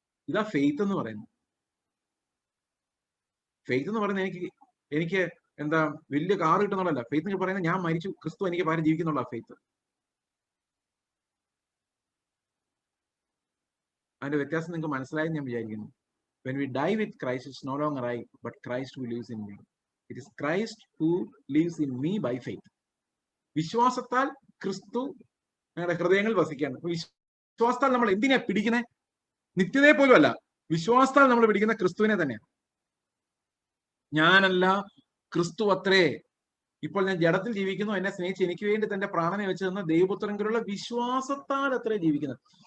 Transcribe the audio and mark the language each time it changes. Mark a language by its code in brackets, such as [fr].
[ml] ഇതാ ഫെയ്ത്ത് എന്ന് പറയുന്നത്. ഫെയ്ത്ത് എന്ന് പറയുന്നത് എനിക്ക് എന്താ വലിയ കാർ കിട്ടുന്നുള്ളതല്ല. ഫെയ്ത്ത് എന്ന് പറയുന്നത് ഞാൻ മരിച്ചു, ക്രിസ്തു എനിക്ക് പകരം ജീവിക്കുന്നുള്ള ഫെയ്ത്ത്. അതിന്റെ വ്യത്യാസം നിങ്ങൾക്ക് മനസ്സിലായെന്ന് ഞാൻ വിചാരിക്കുന്നു. [en] When we die with Christ, it's no longer I, but Christ who lives in me. It is Christ who lives in me by faith. [ml] വിശ്വാസത്താൽ ക്രിസ്തു ഞങ്ങളുടെ ഹൃദയങ്ങളിൽ വസിക്കുകയാണ്. വിശ്വാസത്താൽ നമ്മൾ എന്തിനാ പിടിക്കുന്നത്? നിത്യതയെ പോലും അല്ല, വിശ്വാസത്താൽ നമ്മൾ പിടിക്കുന്ന ക്രിസ്തുവിനെ തന്നെയാണ്. ഞാനല്ല, ക്രിസ്തു അത്രേ. ഇപ്പോൾ ഞാൻ ജഡത്തിൽ ജീവിക്കുന്നു, എന്നെ സ്നേഹിച്ച് എനിക്ക് വേണ്ടി തന്റെ പ്രാണനെ വെച്ച് തന്ന ദൈവപുത്രനുള്ള വിശ്വാസത്താൽ അത്രേ ജീവിക്കുന്നത്.